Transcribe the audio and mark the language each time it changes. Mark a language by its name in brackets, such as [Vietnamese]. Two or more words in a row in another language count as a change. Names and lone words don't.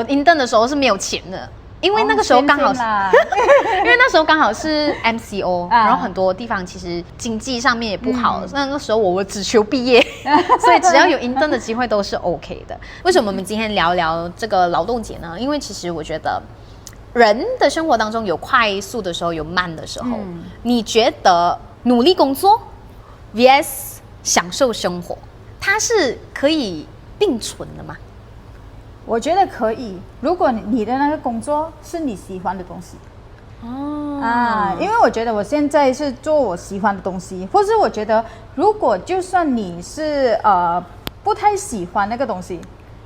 [Chinese] intern 的時候是沒有錢的。因為那個時候剛好是，因為那時候剛好是 MCO，然後很多地方其實經濟上面也不好，那個時候我只求畢業，所以只要有 intern 的機會都是 OK 的。為什麼我們今天聊聊這個勞動節呢？因為其實我覺得人的生活當中有快速的時候，有慢的時候。你覺得努力工作 vs 享受生活，它是可以並存的嗎？我覺得可以，如果你的那個工作是你喜歡的東西。因為我覺得我現在是做我喜歡的東西，或是我覺得如果就算你是不太喜歡那個東西，